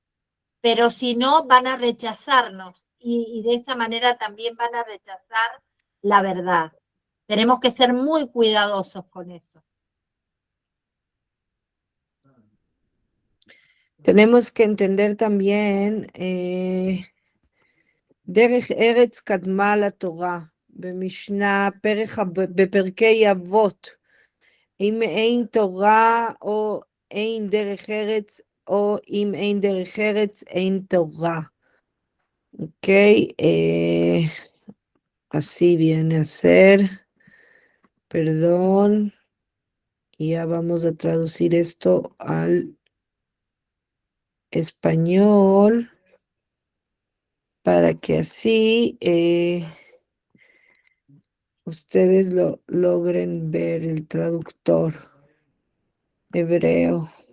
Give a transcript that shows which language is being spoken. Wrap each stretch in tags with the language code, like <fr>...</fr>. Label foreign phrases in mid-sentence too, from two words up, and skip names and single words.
<es>Pero si no, van a rechazarnos y de esa manera también van a rechazar la verdad. Tenemos que ser muy cuidadosos con eso. Tenemos que entender también</es> <he>דרך ארץ קדמה לתורה, במשנה, בפרקי אבות, אם אין תורה או אין דרך ארץ, או אם אין דרך ארץ, אין תורה.</he> <es>Ok, así viene a ser, perdón, y ya vamos a traducir esto al español para que así ustedes lo logren ver, el traductor hebreo.</es>